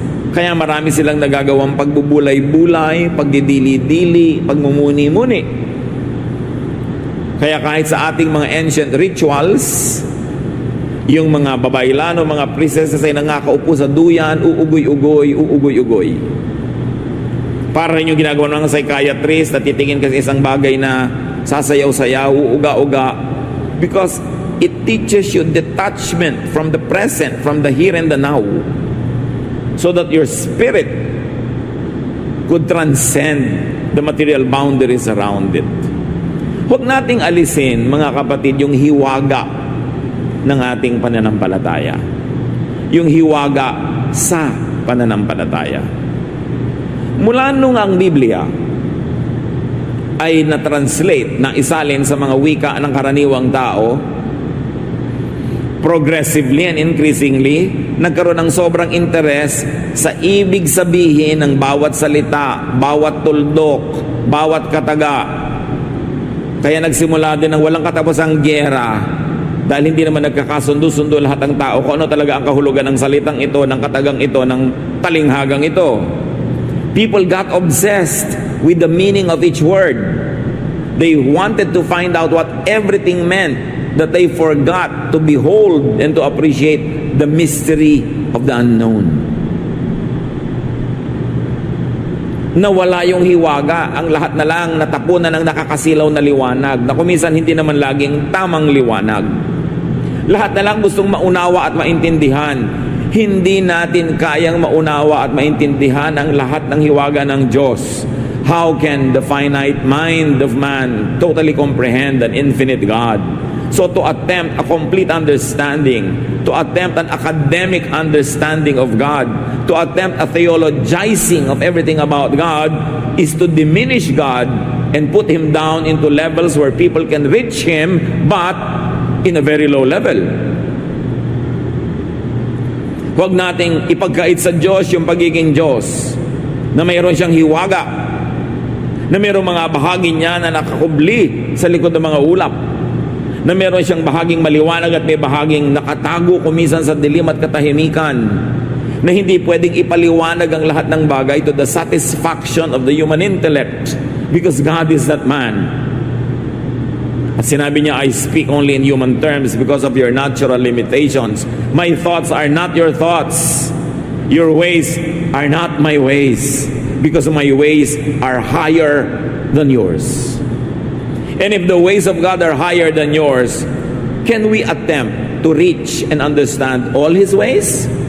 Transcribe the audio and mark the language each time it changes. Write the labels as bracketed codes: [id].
[tl] Kaya marami silang nagagawang pagbubulay-bulay, pagdidili-dili, pagmumuni-muni. Kaya kahit sa ating mga [en] ancient rituals, [tl] yung mga babaylano, mga princesses ay nangakaupo sa duyan, uugoy-ugoy, uugoy-ugoy. Para rin yung ginagawa ng psychiatrist na titingin kasi isang bagay na sasayaw-sayaw, uuga-uga, [en] because it teaches you detachment from the present, from the here and the now, so that your spirit could transcend the material boundaries around it. [tl] Huwag nating alisin, mga kapatid, yung hiwaga ng ating pananampalataya. Yung hiwaga sa pananampalataya. Mula nung ang Biblia ay na-translate, na isalin sa mga wika ng karaniwang tao, [en] progressively and increasingly, [tl] nagkaroon ng sobrang interes sa ibig sabihin ng bawat salita, bawat tuldok, bawat kataga. Kaya nagsimula din ng walang katapusang gyera dahil hindi naman nagkakasundo-sundo lahat ng tao kung ano talaga ang kahulugan ng salitang ito, ng katagang ito, ng talinghagang ito. [en] People got obsessed with the meaning of each word. They wanted to find out what everything meant, that they forgot to behold and to appreciate the mystery of the unknown. [tl] Nawala yung hiwaga, ang lahat na lang natapunan ng nakakasilaw na liwanag, na kuminsan hindi naman laging tamang liwanag. Lahat na lang gustong maunawa at maintindihan. Hindi natin kayang maunawa at maintindihan ang lahat ng hiwaga ng Diyos. [en] How can the finite mind of man totally comprehend an infinite God? So to attempt a complete understanding, to attempt an academic understanding of God, to attempt a theologizing of everything about God, is to diminish God and put Him down into levels where people can reach Him, but in a very low level. [tl] Huwag nating ipagkait sa Diyos yung pagiging Diyos, na mayroon siyang hiwaga, na mayroong mga bahagi niya na nakakubli sa likod ng mga ulap, na meron siyang bahaging maliwanag at may bahaging nakatago kumisan sa dilim at katahimikan, na hindi pwedeng ipaliwanag ang lahat ng bagay [en] to the satisfaction of the human intellect, because God is that man. [tl] At sinabi niya, [en] I speak only in human terms because of your natural limitations. My thoughts are not your thoughts. Your ways are not my ways, because my ways are higher than yours. And if the ways of God are higher than yours, can we attempt to reach and understand all His ways?